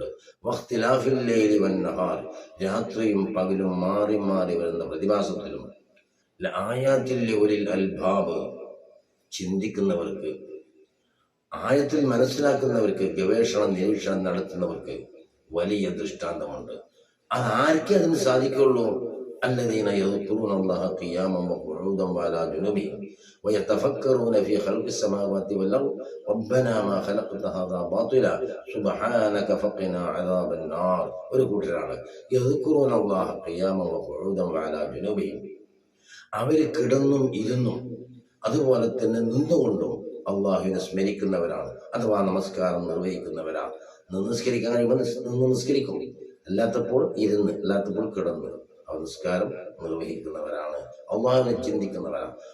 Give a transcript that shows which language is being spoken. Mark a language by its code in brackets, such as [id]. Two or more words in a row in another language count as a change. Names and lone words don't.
[ar] واختلاف الليل والنهار, [ml] രാത്രിയും പകലും മാറി മാറി വരുന്ന പ്രതിഭാസത്തിലും, [ar] لآيات لأولي الألباب, [ml] ചിന്തിക്കുന്നവർക്ക്, ആയത്തിൽ മനസ്സിലാക്കുന്നവർക്ക്, ഗവേഷണം നിരീക്ഷണം നടത്തുന്നവർക്ക് വലിയ ദൃഷ്ടാന്തമുണ്ട്. അതാർക്കേ അതിന് സാധിക്കുള്ളൂ? [ar] الذين يذكرون الله قياما وقعودا وعلى جنوبهم ويتفكرون في خلق السماوات والأرض ربنا ما خلقت هذا باطلا سبحانك فقنا عذاب النار. [ml] ഒരു കൂട്ടരാണ് [ar] يذكرون الله قياما وقعودا وعلى جنوبهم. [ml] അവർ കിടന്നും ഇരുന്നും അതുപോലെ തന്നെ നിന്നുകൊണ്ടും അള്ളാഹുവിനെ സ്മരിക്കുന്നവരാണ്, അഥവാ നമസ്കാരം നിർവഹിക്കുന്നവരാണ്. നിസ്കരിക്കാൻ കഴിയുമ്പോൾ നിന്ന് നിസ്കരിക്കും, അല്ലാത്തപ്പോൾ ഇരുന്ന്, അല്ലാത്തപ്പോൾ കിടന്ന് നമസ്കാരം നിർവഹിക്കുന്നവരാണ്, അള്ളാഹുവിനെ ചിന്തിക്കുന്നവരാണ്.